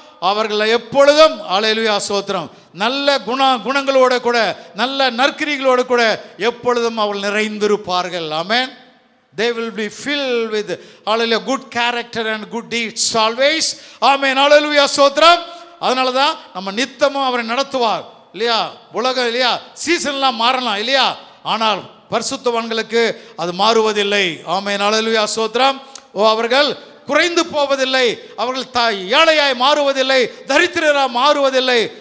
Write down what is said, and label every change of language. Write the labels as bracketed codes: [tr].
[ta] அவர்கள் எப்பொழுதும் ஹல்லேலூயா ஸ்தோத்திரம் நல்ல குணங்களோட கூட, நல்ல நற்கிரிகளோடு கூட எப்பொழுதும் அவர்கள் நிறைந்திருப்பார்கள். ஆமென். [en] they will be filled with hallelujah good character and good deeds always. [ta] ஆமென். ஹல்லேலூயா ஸ்தோத்திரம். அதனால தான் நம்ம நித்தமும் அவரை நடத்துவார் இல்லையா. உலகம் இல்லையா சீசன்லாம் மாறலாம் இல்லையா, ஆனால் பரிசுத்தவான்களுக்கு அது மாறுவதில்லை. ஆமென். ஹல்லேலூயா ஸ்தோத்திரம். அவர்கள் குறைந்து போவதில்லை, அவர்கள் ஏழையாய் மாறுவதில்லை, தரித்திரராய் மாறுவதில்லை.